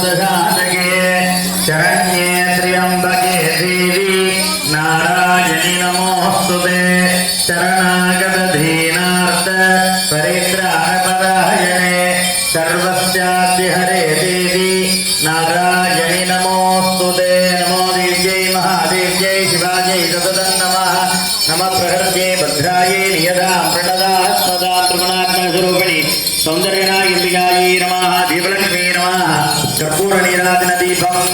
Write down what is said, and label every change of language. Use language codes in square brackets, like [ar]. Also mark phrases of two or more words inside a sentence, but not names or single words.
[sa] साधके शरण्ये त्र्यम्बके देवि नारायणि नमोऽस्तुते शरणागत दीनार्त्त परित्राणपरायणे सर्वस्याद्य हरे देवि नारायणि नमोऽस्तुते नमो देव्यै महादेव्यै शिवायै सततं नमः नमः प्रहृत्ये भद्रायै नियदां प्रणदात्मदां त्रिगुणात्मस्वरूपिणी सौन्दर्यनायिकायै नमः दीपलक्ष्मी नमः कर्पूरनीराजनदीपम्